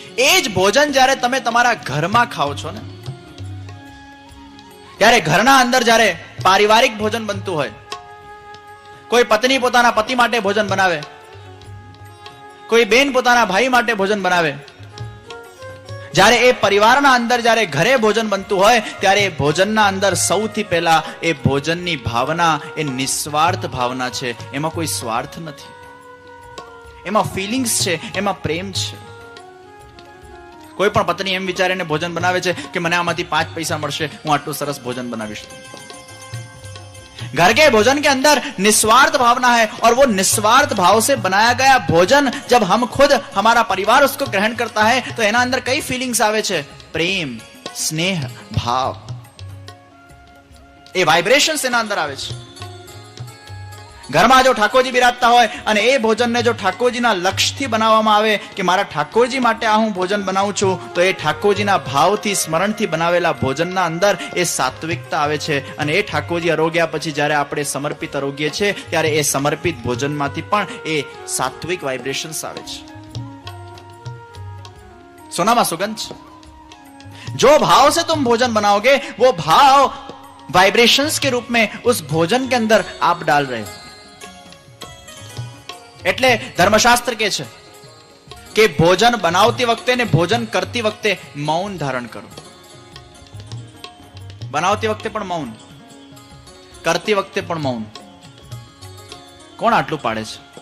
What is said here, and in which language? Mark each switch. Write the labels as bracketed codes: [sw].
[gu] એ જ ભોજન જ્યારે તમે તમારા ઘરમાં ખાઓ છો ને, ત્યારે ઘરના અંદર જ્યારે પારિવારિક ભોજન બનતું હોય, કોઈ પત્ની પોતાના પતિ માટે ભોજન બનાવે, કોઈ બેન પોતાના ભાઈ માટે ભોજન બનાવે, જ્યારે એ પરિવારના અંદર જ્યારે ઘરે ભોજન બનતું હોય, ત્યારે એ ભોજનના અંદર સૌથી પહેલા એ ભોજનની ભાવના એ નિસ્વાર્થ ભાવના છે. એમાં કોઈ સ્વાર્થ નથી, એમાં ફિલિંગ્સ છે, એમાં પ્રેમ છે. કોઈ પણ પત્ની એમ વિચારીને ભોજન બનાવે છે કે મને આમાંથી 5 પૈસા મળશે, હું આટલું સરસ ભોજન બનાવીશ. [hi] घर के भोजन के अंदर निस्वार्थ भावना है, और वो निस्वार्थ भाव से बनाया गया भोजन जब हम खुद, हमारा परिवार उसको ग्रहण करता है, तो [gu] एना अंदर कई फीलिंग्स आवे छे. प्रेम, स्नेह, भाव, ए वाइब्रेशंस एना अंदर आवे छे. ઘરમાં જો ઠાકોરજી બિરાજતા હોય અને એ ભોજનને જો ઠાકોરજીના લક્ષ્યથી બનાવવામાં આવે કે મારા ઠાકોરજી માટે આ હું ભોજન બનાવું છું, તો એ ઠાકોરજીના ભાવથી, સ્મરણથી બનાવેલા ભોજનના અંદર એ સાત્વિકતા આવે છે. અને એ ઠાકોરજી આરોગ્યા પછી જ્યારે આપણે સમર્પિત આરોગ્ય છે, ત્યારે એ સમર્પિત ભોજનમાંથી પણ એ સાત્વિક વાઇબ્રેશન્સ આવે છે. [hi] सोना में सुगंध. जो भाव से तुम भोजन बनाओगे वो भाव वाइब्रेशंस के रूप में उस भोजन के अंदर आप डाल रहे हो। [gu] એટલે ધર્મશાસ્ત્ર કહે છે કે ભોજન બનાવતી વખતે ને ભોજન કરતી વખતે મૌન ધારણ કરો. બનાવતી વખતે પણ મૌન, કરતી વખતે પણ મૌન. કોણ આટલું પાડે છે?